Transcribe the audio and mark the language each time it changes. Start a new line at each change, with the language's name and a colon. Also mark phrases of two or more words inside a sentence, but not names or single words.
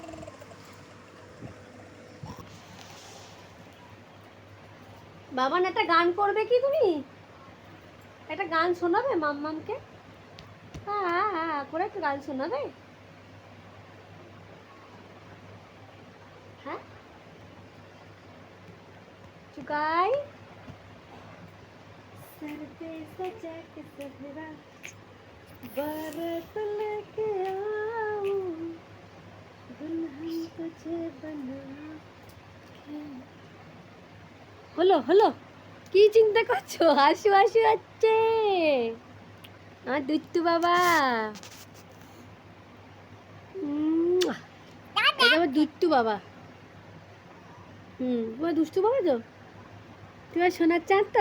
Bangla: বাবা না একটা গান করবে কি তুমি? একটা গান শোনাবে মাম্মামকে? হ্যাঁ করে একটা গান শোনাবে।
Hindi: হ্যাঁ चुकाई सर पे सजा के सहरा बारात लेके आऊं दुल्हन तुझे बना के।
Bangla: হলো হলো, কি চিন্তা করছো? হাসু হাসু হচ্ছে আমার দুষ্টু বাবা। এটা আমার দুষ্টু বাবা। তোমার দুষ্টু বাবা তো, তোমার সোনার চাঁদ তো।